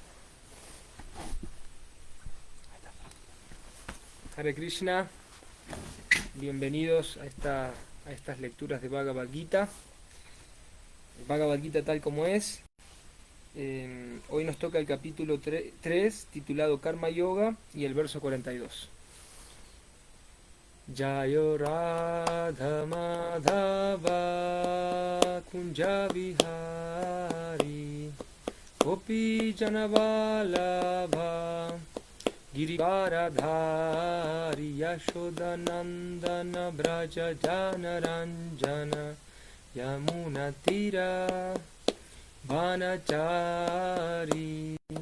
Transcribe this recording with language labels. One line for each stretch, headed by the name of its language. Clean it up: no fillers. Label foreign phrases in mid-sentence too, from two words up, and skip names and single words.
Spanish: Hare Krishna, bienvenidos a estas lecturas de Bhagavad Gita. Bhagavad Gita tal como es. Hoy nos toca el capítulo 3, titulado Karma Yoga, y el verso 42.
Sanskrit: जय राधा माधव कुञ्ज विहारी गोपी जनवल्लभ गिरिवरधारी यशोदानन्दन व्रज जनरञ्जन यमुना तीर वनचारी